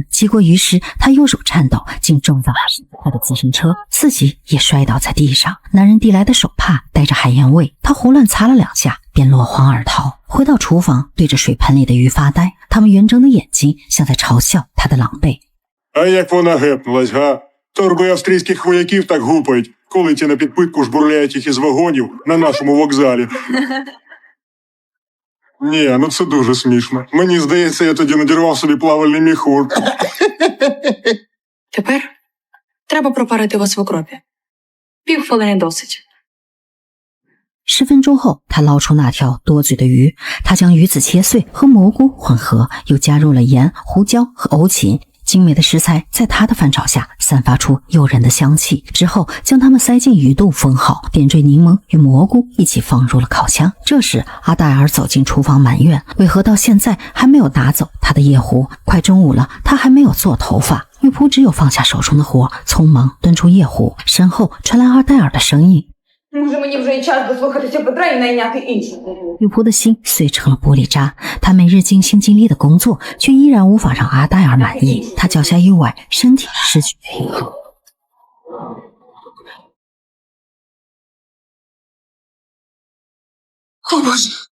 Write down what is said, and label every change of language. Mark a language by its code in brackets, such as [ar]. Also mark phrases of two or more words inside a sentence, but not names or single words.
[zh] 急过鱼时，他右手颤抖，竟撞在他的自行车，自己也摔倒在地上。男人递来的手帕带着海盐味，他胡乱擦了2下，便落荒而逃。回到厨房，对着水盆里的鱼发呆，他们圆睁的眼睛像在嘲笑他的狼狈。 [uk] А як вона гепнулась, га? Торби австрійських вояків так гупають, коли ті на підпитку жбурляють їх із вагонів на нашому вокзалі. Ні, ну це дуже смішно. Мені здається, я тоді надірвав собі плавальний міхур. Тепер треба пропарити вас в окропі. Півхвилини досить. [zh] 10 分钟后，他捞出那条多嘴的鱼，他将鱼子切碎和蘑菇混合，又加入了盐、胡椒和欧芹。精美的食材在他的翻炒下散发出诱人的香气。之后，将它们塞进鱼肚封好，点缀柠檬与蘑菇一起放入了烤箱。这时，阿黛尔走进厨房埋怨，为何到现在还没有拿走他的夜壶？快中午了，他还没有做头发。女仆只有放下手中的活，匆忙端出夜壶。身后传来阿黛尔的声音。 [uk] Може, мені вже й час дослухатися Петра і найняти іншого. [zh] 女仆的心碎成了玻璃渣，她每日尽心尽力的工作，却依然无法让阿黛尔满意。她脚下一崴，身体失去平衡。 [uk] О, Боже.